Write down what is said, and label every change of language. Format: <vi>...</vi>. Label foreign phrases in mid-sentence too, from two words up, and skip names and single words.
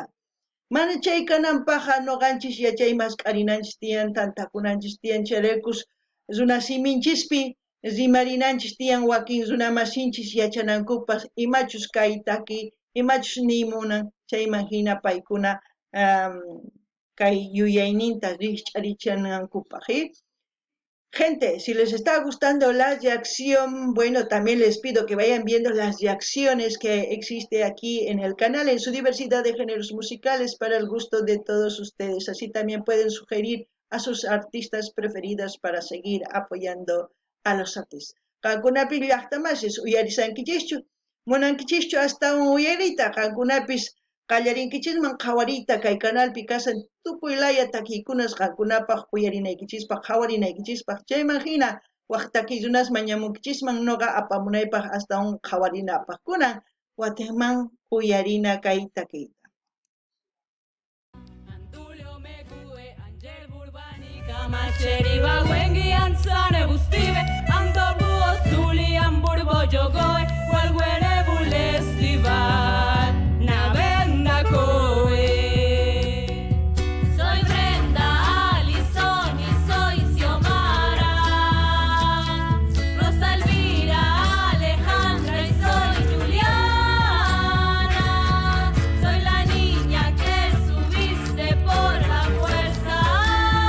<qu>Mana chay kananpaqqa noqanchis yachaymas q'arinanchis tiyan, tantakunanchis tiyan, chayraykus runasiminchisp'i rimarinanchis tiyan wakin runa masinchis yachanankupaq imachus kay taki, imachus nimunan, chayman hina paykuna kay yuyayninta rikch'arichanakupaq.</qu> <es>Gente, si les está gustando la reacción, bueno, también les pido que vayan viendo las reacciones que existe aquí en el canal, en su diversidad de géneros musicales para el gusto de todos ustedes. Así también pueden sugerir a sus artistas preferidos para seguir apoyando a los artistas.</es> <qu>Qankunapis llaqtamashis uyarisankichischu, munankichischu</qu> <es>hasta un</es> <qu>uyarita, qankunapis qallarinkichikman qhawariyta kay canalpi kasan tukuy laya takiykunas qankunapaq uyarinaykichispaq, qhawarinaykichispaq, chayman hina waq takiykunasman ñamunkichisman noqa apamunaypaq</qu> <es>hasta un</es> <qu>qhawarinapaq kunan wakinman uyarina kay takiyta. Antulio Mekue, Angel Burbani, Kamacheri, Bawengi, Ansane, Bustive, Antobu, Osuli, Amburbo, Yogoe, Walguere, Bules, Divan, Navenda, Coe.</qu> <es>Soy Brenda, Alison y soy Xiomara, Rosa Elvira, Alejandra y soy Juliana. Soy la niña que subiste por la fuerza.</es>